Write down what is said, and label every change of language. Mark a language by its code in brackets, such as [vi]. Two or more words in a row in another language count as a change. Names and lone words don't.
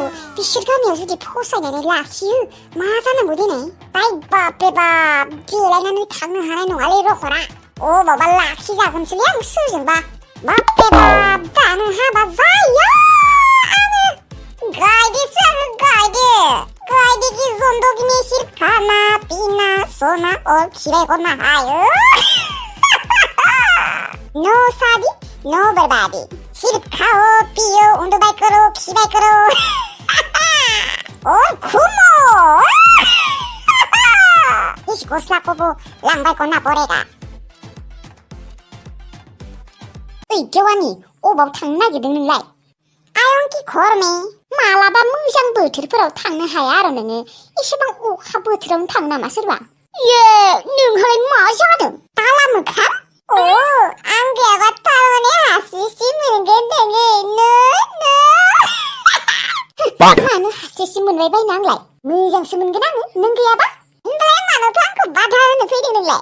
[brx] बिसोर गामियाव जुदि फसायनानै लाखियो मा जानांगौ दिनै बापरे बाप देलायनानै थांनो हानाय नङालै रखरा अबावबा लाखिजागोनसोलै आं सोरजोंबा बापरे बाप दानो हाबा जाया आङो गायदोसो आङो गायदो [hi] की जिंदगी में सिर्फ खाना पीना सोना और खिले को नहायो नो शादी नो बर्बादी सिर्फ खाओ पियो [brx] उंदुबाई करो खिबाई करो [hi] और घूमो इस गस्ला को वो लांबाय करना पड़ेगा [brx] ओइ जवानी अबाव थांनो नागिरदों नोंलाय आयंकी [hi] घर में [brx] मालाबा मोजां बोथोरफोराव थांनो हाया आरो नोङो एसेबां अखा बोथोरावनो थाङो नामा सोरबा नोंहालाय मा जादों ताला मोखां आं गैयाबा तारमाने हासिसि मोनगोन नोङो मानो हासिसि मोनबाय बायनो आंलाय मोजांसो मोनगोन आङो नों गैयाबा होनबालाय मानोथो आंखौ बाधा होनो फैदों नोंलाय